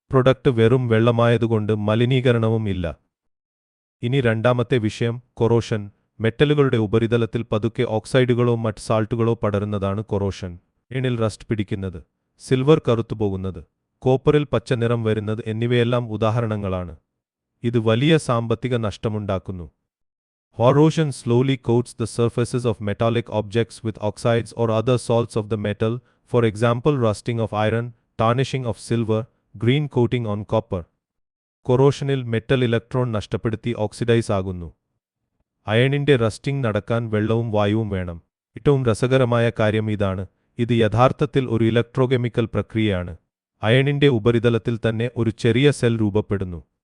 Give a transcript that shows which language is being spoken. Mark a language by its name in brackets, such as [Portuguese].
[Malayalam] Product വെറും വെള്ളമായതുകൊണ്ട് മലിനീകരണവും ഇല്ല. ഇനി രണ്ടാമത്തെ വിഷയം കൊറോഷൻ. മെറ്റലുകളുടെ ഉപരിതലത്തിൽ പതുക്കെ ഓക്സൈഡുകളോ മറ്റ് സാൾട്ടുകളോ പടരുന്നതാണ് കൊറോഷൻ. എണിൽ റസ്റ്റ് പിടിക്കുന്നത്, സിൽവർ കറുത്തുപോകുന്നത്, കോപ്പറിൽ പച്ച നിറം വരുന്നത് എന്നിവയെല്ലാം ഉദാഹരണങ്ങളാണ്. ഇത് വലിയ സാമ്പത്തിക നഷ്ടമുണ്ടാക്കുന്നു. [English] Corrosion slowly coats the surfaces of metallic objects with oxides or other salts of the metal, for example rusting of iron, tarnishing of silver, green coating on copper. [Malayalam] കൊറോഷനിൽ metal electron നഷ്ടപ്പെടുത്തി oxidise ആകുന്നു. അയണിന്റെ rusting നടക്കാൻ വെള്ളവും വായുവും വേണം. ഏറ്റവും രസകരമായ കാര്യം ഇതാണ്. ഇത് യഥാർത്ഥത്തിൽ ഒരു ഇലക്ട്രോകെമിക്കൽ പ്രക്രിയയാണ്. അയണിന്റെ ഉപരിതലത്തിൽ തന്നെ ഒരു ചെറിയ സെൽ രൂപപ്പെടുന്നു.